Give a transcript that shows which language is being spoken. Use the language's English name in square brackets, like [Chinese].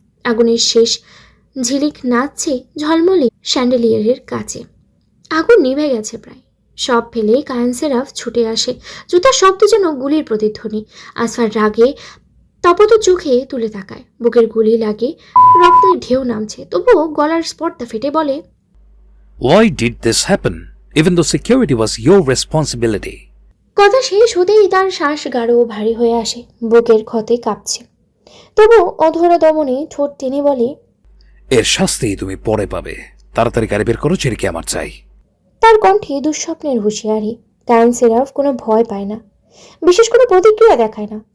[Bangla] আগুনের শেষ ঝিলিক নাচছে ঝলমলে স্যান্ডেলিয়ারের কাছে। আগুন নিভে গেছে প্রায়। সব ফেলে কায়ান শেরাফ ছুটে আসে, জুতার শব্দ যেন গুলির প্রতিধ্বনি। আসফার রাগে তপত চোখে তুলে তাকায়। বুকের গুলি লাগে, রক্তের ঢেউ নামছে, তবুও গলার স্পটটা ফেটে বলে, [English] Why did this happen? Even though security was your responsibility. [Bangla] কথা শেষ হতেই তার শ্বাস গাঢ় ও ভারী হয়ে আসে, বুকের ক্ষতে কাঁপছে। তবু অধরা দমনে ঠোঁট টেনে বলে, এর শাস্তি তুমি পরে পাবে। তাড়াতাড়ি গাড়ি বের করো, চেরিকে আমার চাই। তার কণ্ঠে দুঃস্বপ্নের হুঁশিয়ারি। কায়ান শেরাফ কোনো ভয় পায় না, বিশেষ কোনো প্রতিক্রিয়া দেখায় না।